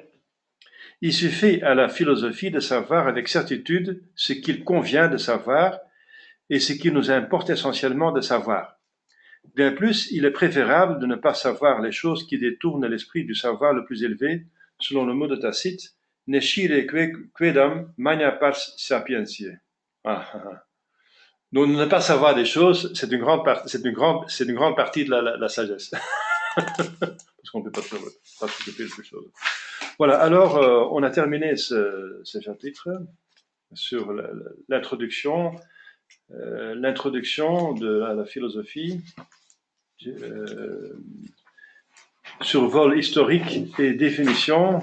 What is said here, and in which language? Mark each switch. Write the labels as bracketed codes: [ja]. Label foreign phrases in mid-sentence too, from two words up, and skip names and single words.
[fr] Il suffit à la philosophie de savoir avec certitude ce qu'il convient de savoir et ce qu'il nous importe essentiellement de savoir. Bien plus, il est préférable de ne pas savoir les choses qui détournent l'esprit du savoir le plus élevé, selon le mot de Tacite, [la] nescire quedam magna pars sapientiae. [fr] Donc, ne pas savoir des choses, c'est une grande partie de la sagesse. Parce qu'on ne peut pas s'occuper de ces choses. Voilà, alors on a terminé ce chapitre sur l'introduction de la philosophie, survol historique et définition.